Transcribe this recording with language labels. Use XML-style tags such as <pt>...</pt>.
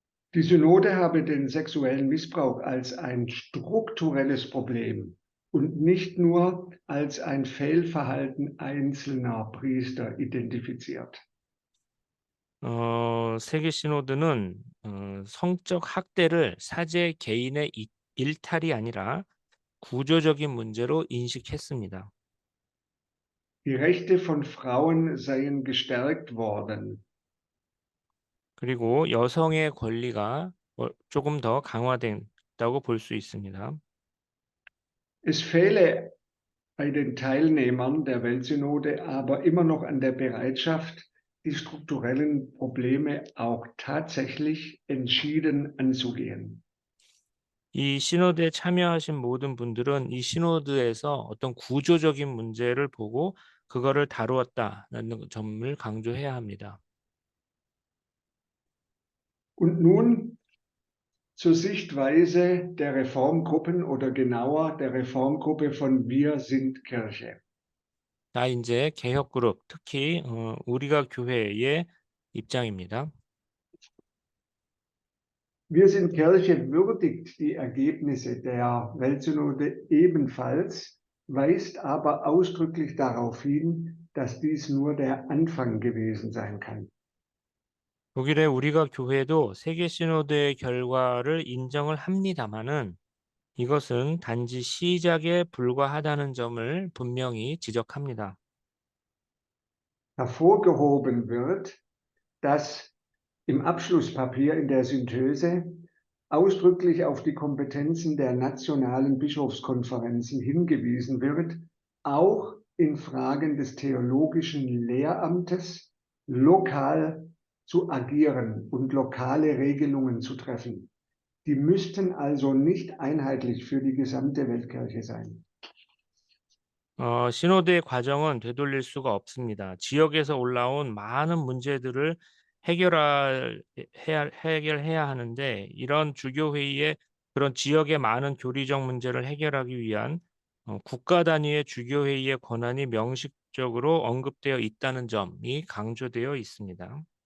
<de>Die Synode habe den sexuellen Missbrauch als ein strukturelles Problem und nicht nur als ein Fehlverhalten einzelner Priester identifiziert.</de> <ko>세계 시노드는 성적 학대를 사제 개인의 일탈이 아니라 구조적인 문제로 인식했습니다.</ko> <de>Die Rechte von Frauen seien gestärkt worden.</de> <ko>그리고 여성의 권리가 조금 더 강화된다고 볼 수 있습니다.</ko> <de>Es fehle bei den Teilnehmern der Weltsynode aber immer noch an der Bereitschaft, die strukturellen Probleme auch tatsächlich entschieden anzugehen.</de> <ko>이 시노드에 참여하신 모든 분들은 이 시노드에서 어떤 구조적인 문제를 보고 그거를 다루었다는 점을 강조해야 합니다.</ko> <de>Und nun zur Sichtweise der Reformgruppen oder genauer der Reformgruppe von Wir sind Kirche.</de> <ko>자, 이제 개혁 그룹, 특히 우리가 교회의 입장입니다.</ko> <de>Wir sind Kirche würdigt die Ergebnisse der Weltsynode ebenfalls, weist aber ausdrücklich darauf hin, dass dies nur der Anfang gewesen sein kann.</de> <ko>독일의 우리가 교회도 세계 시노드의 결과를 인정을 합니다마는 이것은 단지 시작에 불과하다는 점을 분명히 지적합니다.</ko> <de>Hervorgehoben wird, dass im Abschlusspapier in der Synthese ausdrücklich auf die Kompetenzen der nationalen Bischofskonferenzen hingewiesen wird, auch in Fragen des theologischen Lehramtes lokal zu agieren und lokale Regelungen zu treffen. Die müssten also nicht einheitlich für die gesamte Weltkirche sein.</de> <ko>시노드의 과정은 되돌릴 수가 없습니다. 지역에서 올라온 많은 문제들을 해결해야 하는데 이런 주교회의에 그런 지역의 많은 교리적 문제를 해결하기 위한 국가 단위의 주교회의의 권한이 명식적으로 언급되어 있다는 점이 강조되어 있습니다.</ko>